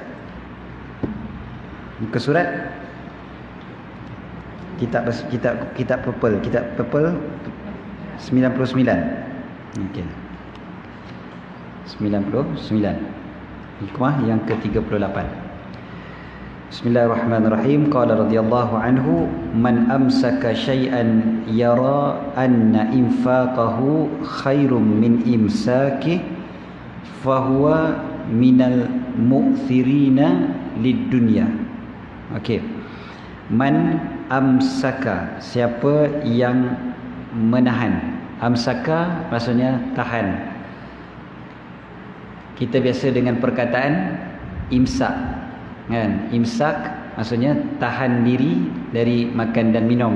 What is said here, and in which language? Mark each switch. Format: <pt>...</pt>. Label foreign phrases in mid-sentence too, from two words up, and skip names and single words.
<ms>Muka surat kitab purple 99. Okey. 99. Hikmah yang ke-38.</ms> <ar>بسم الله الرحمن الرحيم قال رضي الله عنه من أمسك شيئا يرى أن إنفاقه خير من إمساكه فهو من المؤثرين للدنيا.</ar> <ms>Okey.</ms> <ar>من أمسك,</ar> <ms>siapa yang menahan. Amsaka maksudnya tahan. Kita biasa dengan perkataan imsak, kan? Imsak maksudnya tahan diri dari makan dan minum.</ms>